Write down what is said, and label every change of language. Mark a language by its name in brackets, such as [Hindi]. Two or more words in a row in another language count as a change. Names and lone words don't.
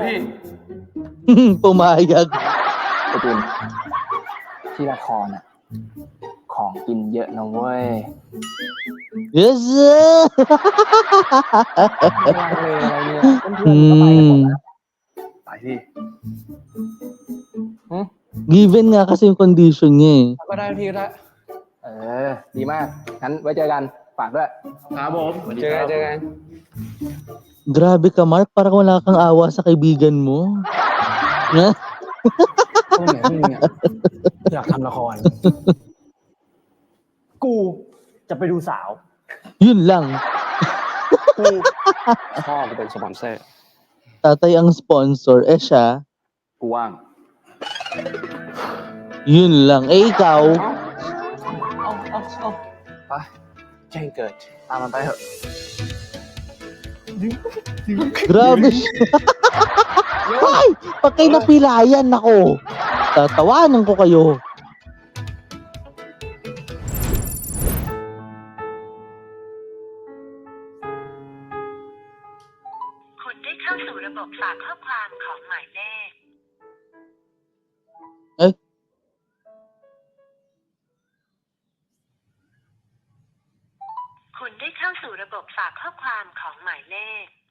[Filipino] Pumayag. [Thai] ไอจิน ที่ละครอะของกินเยอะนะเว้ย [English] Yes, sir. [Thai] อะไรเนี่ยเพื่อนๆมึงก็ไปกันหมดนะ ไปพี่ [Filipino] Given nga kasi yung condition niya, eh. [Thai] ก็ได้พี่ก็ได้ ดีมาก งั้นไว้เจอกัน ฝากด้วย ครับผม เจอกัน [Filipino] Grabe ka, Mark. Parang wala kang awa sa kaibigan mo. Na? [Thai] ตรงไหนพี่เนี่ย อยากทำละคร กูจะไปดูสาว [Filipino] Yun lang. [Thai] พ่อกูเป็นสปอนเซอร์ [Filipino] Tatay ang sponsor. Eh siya, [Thai] กูว่าง [Filipino] yun lang. Eh ikaw, [Thai] ไปแจ้งเกิด ตามมันไปเถอะ [Filipino] grabe siya. Ay! Pag kayo napilayan, nako. Tatawanan ko kayo. [Thai] คุณได้เข้าสู่ระบบฝากข้อความของหมายเลข เอ๊ะ คุณได้เข้าสู่ระบบฝากข้อความของหมายเลข